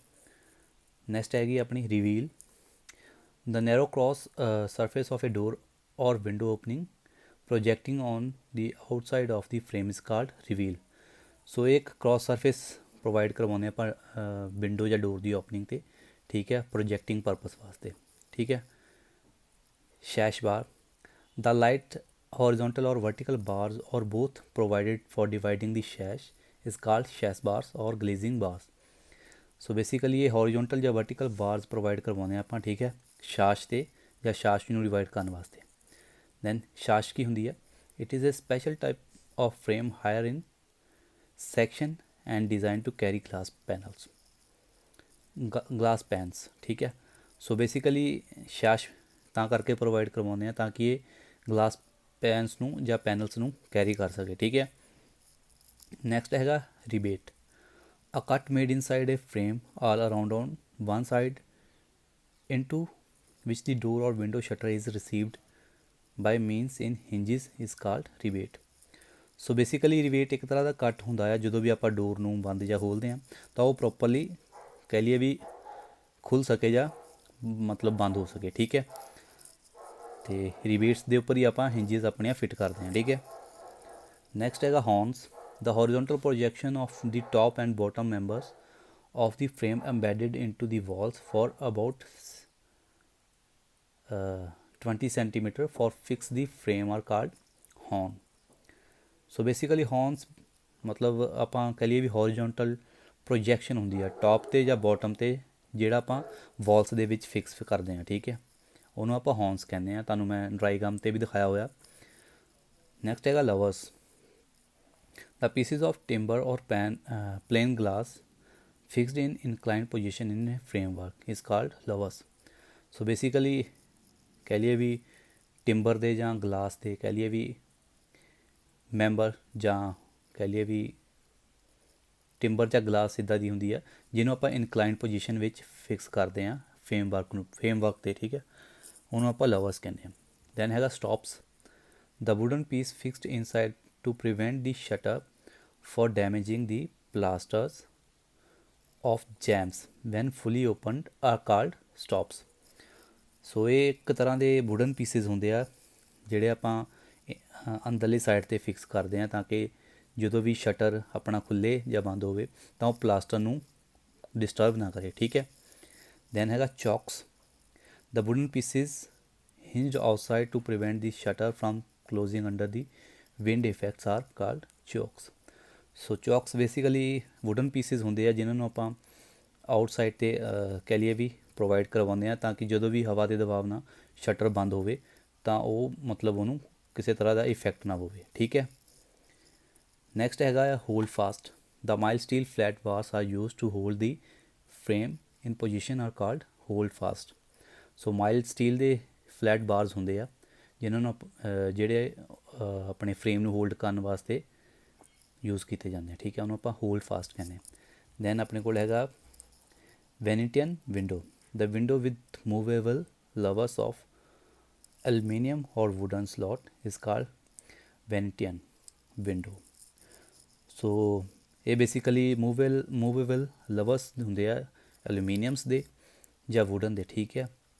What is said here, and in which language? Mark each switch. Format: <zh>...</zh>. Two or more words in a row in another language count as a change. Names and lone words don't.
<pa>ਨੈਕਸਟ ਹੈਗੀ ਆਪਣੀ ਰਿਵੀਲ,</pa> <en>the narrow cross surface of a door or window opening projecting on the outside of the frame is called reveal.</en> <pa>ਸੋ ਇੱਕ</pa> <en>cross surface provide</en> <pa>ਕਰਵਾਉਂਦੇ ਆਪਾਂ ਵਿੰਡੋ ਜਾਂ ਡੋਰ ਦੀ ਓਪਨਿੰਗ 'ਤੇ। ਠੀਕ ਹੈ,</pa> <en>projecting purpose</en> <pa>ਵਾਸਤੇ। ਠੀਕ ਹੈ।</pa> <en>sash bar, the light horizontal or vertical bars or both provided for dividing the sash is called sash bars or glazing bars. So basically</en> <pa>ਇਹ horizontal ਜਾਂ</pa> <en>vertical bars provide</en> <pa>ਕਰਵਾਉਂਦੇ ਹਾਂ ਆਪਾਂ। ਠੀਕ ਹੈ, ਸ਼ਾਸ਼ 'ਤੇ ਜਾਂ ਸ਼ਾਸ਼ ਨੂੰ ਡਿਵਾਈਡ ਕਰਨ ਵਾਸਤੇ।</pa> <en>then sash</en> <pa>ਕੀ ਹੁੰਦੀ ਹੈ?</pa> <en>It is a special type of frame higher in section and designed to carry glass panels, glass pans,</en> <pa>ठीक है।</pa> <en>so basically</en> <pa>ਸ਼ਾਸ਼ ਤਾਂ ਕਰਕੇ ਪ੍ਰੋਵਾਈਡ ਕਰਵਾਉਂਦੇ ਆ ਤਾਂ ਕਿ ਇਹ</pa> <en>glass pans</en> <pa>ਨੂੰ ਜਾਂ ਪੈਨਲਸ ਨੂੰ ਕੈਰੀ ਕਰ ਸਕੇ, ਠੀਕ ਹੈ। ਨੈਕਸਟ ਹੈਗਾ ਰਿਬੇਟ,</pa> <en>a cut made inside a frame all around on one side into which the door or window shutter is received by means in hinges is called rebate। so basically</en> <pa>ਰਿਬੇਟ ਇੱਕ ਤਰ੍ਹਾਂ ਦਾ ਕੱਟ ਹੁੰਦਾ ਆ, ਜਦੋਂ ਵੀ ਆਪਾਂ ਡੋਰ ਨੂੰ ਬੰਦ ਜਾਂ ਖੋਲ੍ਹਦੇ ਹਾਂ ਤਾਂ ਉਹ ਪ੍ਰੋਪਰਲੀ ਕਹਿ ਲਈਏ ਵੀ ਖੁੱਲ੍ਹ ਸਕੇ ਜਾਂ ਮਤਲਬ ਬੰਦ ਹੋ ਸਕੇ, ਠੀਕ ਹੈ। ਅਤੇ ਰਿਬੇਟਸ ਦੇ ਉੱਪਰ ਹੀ ਆਪਾਂ ਹਿੰਜਿਸ ਆਪਣੀਆਂ ਫਿੱਟ ਕਰਦੇ ਹਾਂ, ਠੀਕ ਹੈ। ਨੈਕਸਟ ਹੈਗਾ ਹੌਰਨਸ,</pa> <en>the horizontal projection of the top and bottom members of the frame embedded into the walls for about 20 centimeter for fix the frame are called horn। so basically</en> <pa>ਹੌਰਨਸ ਮਤਲਬ ਆਪਾਂ ਕਹਿ ਲਈਏ ਵੀ</pa> <en>horizontal projection</en> <pa>ਹੁੰਦੀ ਆ ਟੌਪ 'ਤੇ ਜਾਂ ਬੋਟਮ 'ਤੇ, ਜਿਹੜਾ ਆਪਾਂ ਵਾਲਸ ਦੇ ਵਿੱਚ ਫਿਕਸ ਕਰਦੇ ਹਾਂ, ਠੀਕ ਹੈ। ਉਹਨੂੰ ਆਪਾਂ ਹੌਰਨਸ ਕਹਿੰਦੇ ਹਾਂ, ਤੁਹਾਨੂੰ ਮੈਂ</pa> <en>dry gum</en> <pa>'ਤੇ ਵੀ ਦਿਖਾਇਆ ਹੋਇਆ। ਨੈਕਸਟ ਹੈਗਾ ਲਵਰਸ,</pa> <en>the pieces of timber or plain glass fixed in inclined position in a framework is called levers। so basically</en> <pa>ਕਹਿ ਲਈਏ ਵੀ ਟਿੰਬਰ ਦੇ ਜਾਂ ਗਲਾਸ ਦੇ ਕਹਿ ਲਈਏ ਵੀ ਮੈਂਬਰ, ਜਾਂ ਕਹਿ ਲਈਏ ਵੀ ਟਿੰਬਰ ਜਾਂ ਗਲਾਸ ਇੱਦਾਂ ਦੀ ਹੁੰਦੀ ਆ ਜਿਹਨੂੰ ਆਪਾਂ</pa> <en>inclined position</en> <pa>ਵਿੱਚ ਫਿਕਸ ਕਰਦੇ ਹਾਂ ਫਰੇਮਵਰਕ 'ਤੇ, ਠੀਕ ਹੈ। ਉਹਨੂੰ ਆਪਾਂ ਲਵਰਸ ਕਹਿੰਦੇ ਹਾਂ। ਦੈਨ ਹੈਗਾ ਸਟੋਪਸ,</pa> <en>the wooden piece fixed inside to prevent the shutter for damaging the plasters of jams when fully opened are called stops।</en> <pa>ਸੋ ਇਹ ਇੱਕ ਤਰ੍ਹਾਂ ਦੇ</pa> <en>wooden pieces</en> <pa>ਹੁੰਦੇ ਆ ਜਿਹੜੇ ਆਪਾਂ ਅੰਦਰਲੀ ਸਾਈਡ 'ਤੇ ਫਿਕਸ ਕਰਦੇ ਹਾਂ ਤਾਂ ਕਿ ਜਦੋਂ ਵੀ ਸ਼ਟਰ ਆਪਣਾ ਖੁੱਲ੍ਹੇ ਜਾਂ ਬੰਦ ਹੋਵੇ ਤਾਂ ਉਹ ਪਲਾਸਟਰ ਨੂੰ ਡਿਸਟਰਬ ਨਾ ਕਰੇ, ਠੀਕ ਹੈ। ਦੈਨ ਹੈਗਾ ਚੌਕਸ,</pa> <en>the wooden pieces hinged outside to prevent the shutter from closing under the wind effects are called chokes।</en> <pa>ਸੋ ਚੌਕਸ ਬੇਸਿਕਲੀ</pa> <en>wooden pieces</en> <pa>ਹੁੰਦੇ ਆ ਜਿਨ੍ਹਾਂ ਨੂੰ ਆਪਾਂ ਆਊਟਸਾਈਡ 'ਤੇ ਕਹਿ ਲਈਏ ਵੀ ਪ੍ਰੋਵਾਈਡ ਕਰਵਾਉਂਦੇ ਹਾਂ ਤਾਂ ਕਿ ਜਦੋਂ ਵੀ ਹਵਾ ਦੇ ਦਬਾਅ ਨਾਲ ਸ਼ਟਰ ਬੰਦ ਹੋਵੇ ਤਾਂ ਉਹ ਮਤਲਬ ਉਹਨੂੰ ਕਿਸੇ ਤਰ੍ਹਾਂ ਦਾ ਇਫੈਕਟ ਨਾ ਹੋਵੇ, ਠੀਕ ਹੈ। ਨੈਕਸਟ ਹੈਗਾ ਆ</pa> <en>hold fast, the mild steel flat bars are used to hold the frame in position are called hold fast।</en> <pa>ਸੋ</pa> <en>mild steel</en> <pa>ਦੇ</pa> <en>flat bars</en> <pa>ਹੁੰਦੇ ਆ ਜਿਨ੍ਹਾਂ ਨੂੰ ਜਿਹੜੇ ਆਪਣੇ ਫਰੇਮ ਨੂੰ ਹੋਲਡ ਕਰਨ ਵਾਸਤੇ ਯੂਜ਼ ਕੀਤੇ ਜਾਂਦੇ ਆ, ਠੀਕ ਹੈ। ਉਹਨੂੰ ਆਪਾਂ</pa> <en>hold fast</en> <pa>ਕਹਿੰਦੇ ਹਾਂ। ਦੈਨ ਆਪਣੇ ਕੋਲ ਹੈਗਾ</pa> <en>Venetian window, the window with movable levers of aluminium or wooden slot is called Venetian window।</en> <pa>ਸੋ ਇਹ ਬੇਸਿਕਲੀ</pa> <en>movable louvers</en> <pa>ਹੁੰਦੇ ਆ ਐਲੂਮੀਨੀਅਮਸ ਦੇ ਜਾਂ ਵੁਡਨ ਦੇ, ਠੀਕ ਹੈ।</pa>